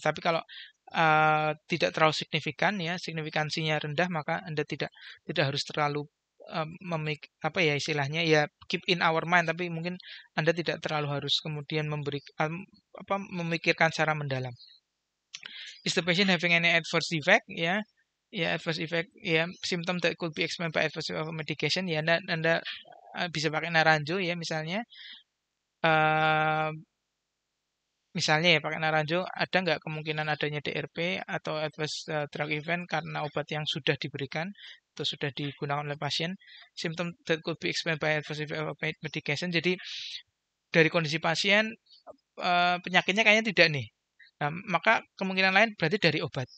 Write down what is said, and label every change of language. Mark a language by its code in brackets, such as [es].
[id] Tapi kalau tidak terlalu signifikan ya, signifikansinya rendah, maka Anda tidak harus terlalu apa ya istilahnya ya [en] keep in our mind, [id] tapi mungkin Anda tidak terlalu harus kemudian memikirkan secara mendalam. [en] Is the patient having any adverse effect? Ya, adverse effect ya, symptom that could be explained by adverse effect of medication ya. [id] Anda bisa pakai Naranjo ya misalnya. Misalnya ya pakai Naranjo, ada nggak kemungkinan adanya DRP atau adverse drug event karena obat yang sudah diberikan atau sudah digunakan oleh pasien. [en] Symptom that could be explained by adverse effect of medication. [id] Jadi dari kondisi pasien penyakitnya kayaknya tidak nih. Nah, maka kemungkinan lain berarti dari obat.